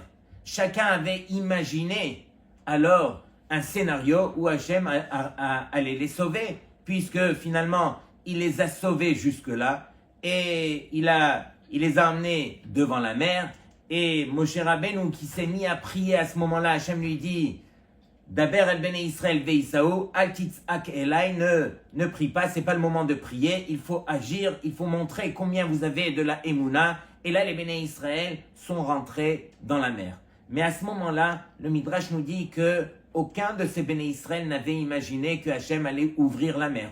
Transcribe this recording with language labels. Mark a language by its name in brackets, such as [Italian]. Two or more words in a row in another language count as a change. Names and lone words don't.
[French] Chacun avait imaginé alors un scénario où Hachem allait les sauver, puisque finalement il les a sauvés jusque-là et il les a emmenés devant la mer. Et Moshe Rabbeinu qui s'est mis à prier à ce moment-là, Hachem lui dit [Hebrew] דבר אל בני ישראל ויסעו, אל תצעק אלי, [French] ne prie pas, c'est pas le moment de prier, il faut agir, il faut montrer combien vous avez de la Emouna. Et là, les Bnei Israël sont rentrés dans la mer. Mais à ce moment-là, le Midrash nous dit que aucun de ces Bnei Israël n'avait imaginé que Hachem allait ouvrir la mer.